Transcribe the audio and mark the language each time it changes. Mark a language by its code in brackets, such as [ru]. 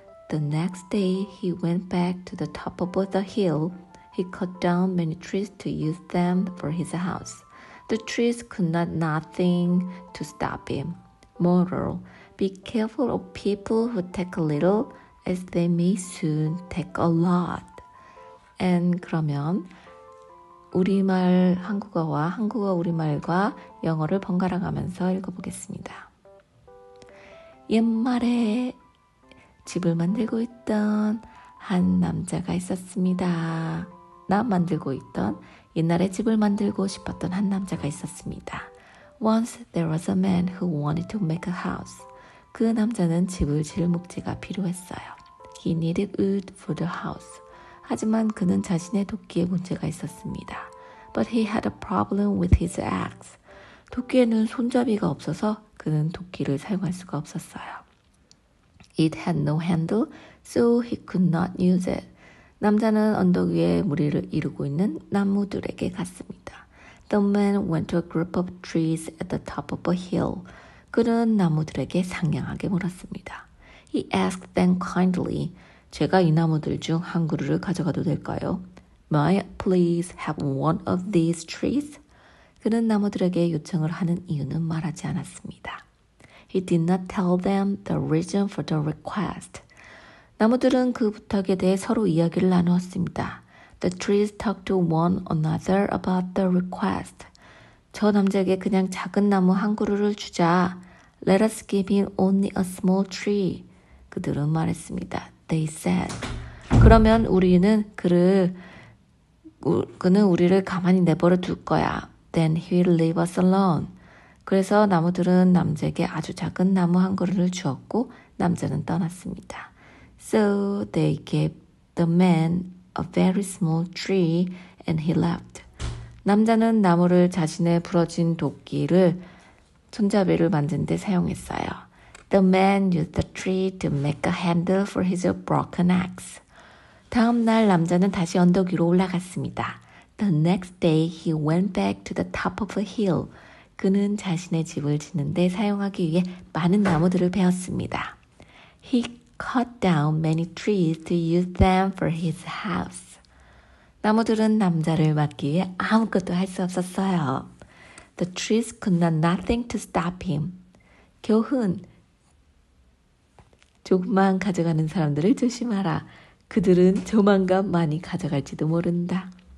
[en] The next day he went back to the top of the hill. He cut down many trees to use them for his house. The trees could not nothing to stop him. Moral: be careful of people who take a little, as they may soon take a lot. [ko] And 그러면 우리말 한국어와 한국어 우리말과 영어를 번갈아 가면서 읽어보겠습니다. 옛말에 집을 만들고 있던 한 남자가 있었습니다. 만들고 있던 옛날에 집을 만들고 싶었던 한 남자가 있었습니다. [en] Once there was a man who wanted to make a house. [ko] 그 남자는 집을 지을 목재가 필요했어요. [en] He needed wood for the house. [ko] 하지만 그는 자신의 도끼에 문제가 있었습니다. [en] But he had a problem with his axe. [ko] 도끼에는 손잡이가 없어서 그는 도끼를 사용할 수가 없었어요. [en] It had no handle, so he could not use it. [ko] 남자는 언덕 위에 무리를 이루고 있는 나무들에게 갔습니다. [en] The man went to a group of trees at the top of a hill. [ko] 그는 나무들에게 상냥하게 물었습니다. [en] He asked them kindly. [ko] 제가 이 나무들 중 한 그루를 가져가도 될까요? [en] May I please have one of these trees? [ko] 그는 나무들에게 요청을 하는 이유는 말하지 않았습니다. [en] He did not tell them the reason for the request. [ko] 나무들은 그 부탁에 대해 서로 이야기를 나누었습니다. [en] The trees talked to one another about the request. [ko] 저 남자에게 그냥 작은 나무 한 그루를 주자. [en] Let us give him only a small tree. [ko] 그들은 말했습니다. [en] They said. [ko] 그러면 그는 우리를 가만히 내버려 둘 거야. [en] Then he will leave us alone. [ko] 그래서 나무들은 남자에게 아주 작은 나무 한 그루를 주었고 남자는 떠났습니다. [en] So they gave the man a very small tree and he left. [ko] 남자는 나무를 자신의 부러진 도끼를 손잡이를 만드는 데 사용했어요. [en] The man used the tree to make a handle for his broken axe. [ko] 다음 날 남자는 다시 언덕 위로 올라갔습니다. [en] The next day he went back to the top of a hill. [ko] 그는 자신의 집을 짓는 데 사용하기 위해 많은 나무들을 베었습니다. [en] He cut down many trees to use them for his house. [ko] 나무들은 남자를 막기 위해 아무것도 할 수 없었어요. [en] The trees could not nothing to stop him. 교훈, [ko] 조금만 가져가는 사람들을 조심하라. 그들은 조만간 많이 가져갈지도 모른다.